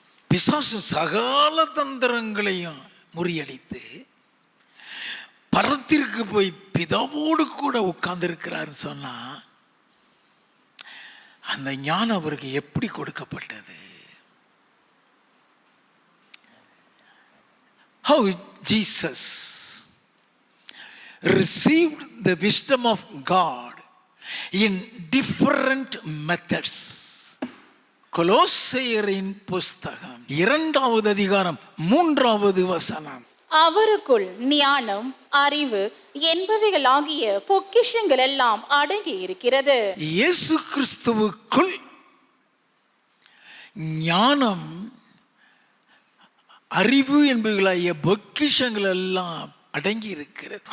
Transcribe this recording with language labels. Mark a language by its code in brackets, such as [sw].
[ta] பிசாசு சகல தந்திரங்களையும் முறியடித்து பரத்திற்கு போய் பிதாவோடு கூட உட்கார்ந்து இருக்கிறாருன்னு சொன்னா, அந்த ஞானம் அவருக்கு எப்படி கொடுக்கப்பட்டது? [en] How Jesus received the wisdom of God in different methods. [ta] கொலோசையரின் புஸ்தகம் 2வது அதிகாரம் 3வது வசனம். அவருக்குள் ஞானம் அறிவு என்பவைகளாகிய பொக்கிஷங்கள் எல்லாம் அடங்கி இருக்கிறது. இயேசு கிறிஸ்துவுக்குள் ஞானம் அறிவு என்பவைகளாகிய பொக்கிஷங்கள் எல்லாம் அடங்கி இருக்கிறது.